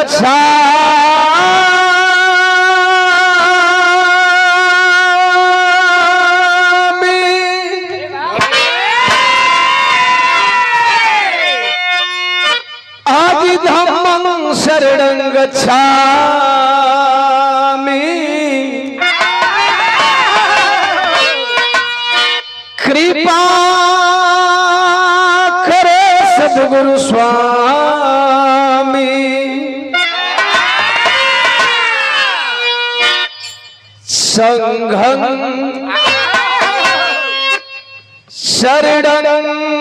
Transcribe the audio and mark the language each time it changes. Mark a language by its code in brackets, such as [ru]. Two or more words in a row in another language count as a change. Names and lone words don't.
[sa] गच्छामि आदि धम्मं शरणं गच्छामि [hi] कृपा करे सद्गुरु स्वामी [sa] संघं शरणं